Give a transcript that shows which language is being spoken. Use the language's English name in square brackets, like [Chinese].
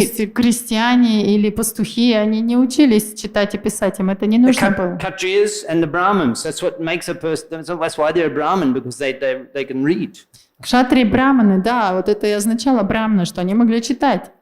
[Russian] есть крестьяне или пастухи, они не учились читать и писать, им это не [English] The [Russian] нужно было. [English] Kshatriyas and the Brahmins, that's what makes a person, that's why they're a Brahmin, because they can read. [Russian] Кшатри и браманы, да, вот это и означало браманы, что они могли читать.